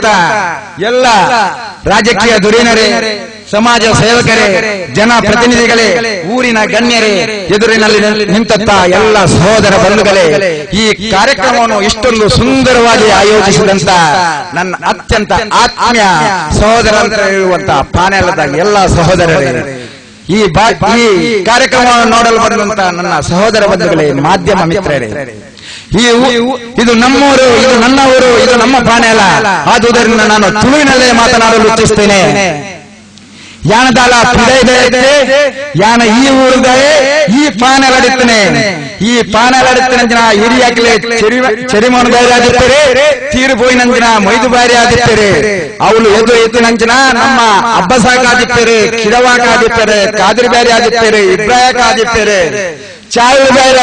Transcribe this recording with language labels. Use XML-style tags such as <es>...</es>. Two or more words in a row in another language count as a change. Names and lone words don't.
<kn>ಎಲ್ಲ ರಾಜಕೀಯ ಧುರೀಣರೇ, ಸಮಾಜ ಸೇವಕರೇ, ಜನಪ್ರತಿನಿಧಿಗಳೇ, ಊರಿನ ಗಣ್ಯರೇ, ಎದುರಿನಲ್ಲಿ ನಿಂತ ಎಲ್ಲ ಸಹೋದರ ಬಂಧುಗಳೇ, ಈ ಕಾರ್ಯಕ್ರಮವನ್ನು ಇಷ್ಟೊಂದು ಸುಂದರವಾಗಿ ಆಯೋಜಿಸಿದಂತ ನನ್ನ ಅತ್ಯಂತ ಆತ್ಮೀಯ ಸಹೋದರ ಅಂತ ಇರುವಂತ ಪಾನೆಲದ ಎಲ್ಲ ಸಹೋದರರೇ, ಈ ಕಾರ್ಯಕ್ರಮವನ್ನು ನೋಡಲು ಬಂದಂತ ನನ್ನ ಸಹೋದರ ಬಂಧುಗಳೇ, ಮಾಧ್ಯಮ ಮಿತ್ರರೇ, ಇದು ನಮ್ಮೂರು, ಇದು ನನ್ನ ಊರು, ಇದು ನಮ್ಮ ಪಾನೆಲ. ಆದುದರಿಂದ ನಾನು ತುಳುವಿನಲ್ಲೇ ಮಾತನಾಡಲು ಇಚ್ಛಿಸ್ತೇನೆ.</kn> <tcy>ಯಾನದಾಲ ಪಿಡೈದೆ ಯಾನ ಈ ಊರುಗೇ ಈ ಪಾನೆಲಡಿತ್ತೇನೆ, ಈ ಪಾನೆಲಡಿತ್ತೇನೆ ಜನ ಹಿರಿಯಾಗಲೇ ಚೆರಿಮೋನ್ ಬಾರಿ ಆದಿತ್ತೇರೆ, ತೀರು ಪೋಯಿನಂಜಿನ ಮೊಯ್ದು ಬಾರಿ ಆದಿತ್ತೇರೆ, ಅವಳು ಎತ್ತಿನಂಚಿನ ನಮ್ಮ ಅಬ್ಬಸಾಕ ಆದಿತ್ತೇರೆ, ಕಿಡವಾಕ ಆದಿತ್ತೇರೆ, ಕಾದಿರಿ ಬ್ಯಾರಿ ಆದಿತ್ತೇರೆ, ಇಬ್ರಾಯಕ ಆದಿತ್ತೇರೆ, ಚಾಳು ಬ್ಯಾರಿ</tcy>